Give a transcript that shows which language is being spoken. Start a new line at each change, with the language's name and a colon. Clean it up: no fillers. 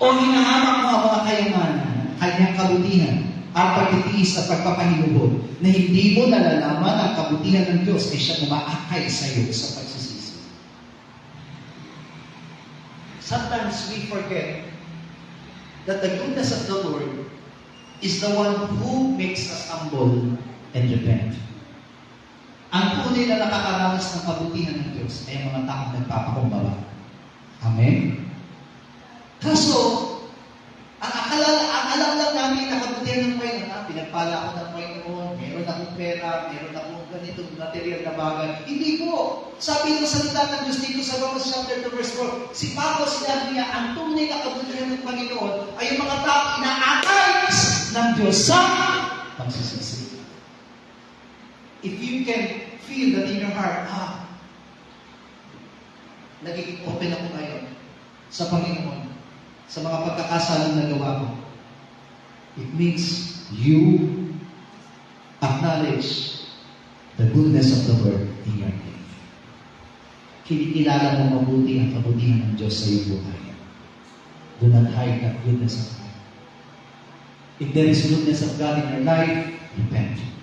Filipino: O hinahamak mo ang mga kayamanan, kanyang kabutihan, ang pagtitiis at pagpapahinubod, na hindi mo nalalaman ang kabutihan ng Diyos ay siya umaakay sa iyo sa pagsisisi.
English: Sometimes we forget that the goodness of the Lord is the one who makes us humble and repent.
Filipino: Ang tunay na nakakaranas ng kabutihan ng Diyos ay ang mga taong nagpapakumbaba. Amen? Kaso, ang alam lang namin na kabutihan ng Panginoon, pinagpala ako ng Panginoon, meron akong pera, meron akong ganitong material na bagay. Hindi po. Sabi ng salita ng Diyos dito sa Romans chapter 2 verse 4, si Pablo sinabi niya, ang tunay na kabutihan ng Panginoon ay yung mga taong inaakay ng Diyos sa pagsisisi.
English: If you can feel that in your heart,
Filipino: nagiging open ako ngayon sa Panginoon, sa mga pagkakasalang nagawa ko,
English: it means you acknowledge the goodness of the Lord in your life.
Filipino: Kinikilala mo mabuti ang kabutihan ng Diyos sa iyong buhay.
English: Do not hide that goodness of God. If there is goodness of God in your life, repent.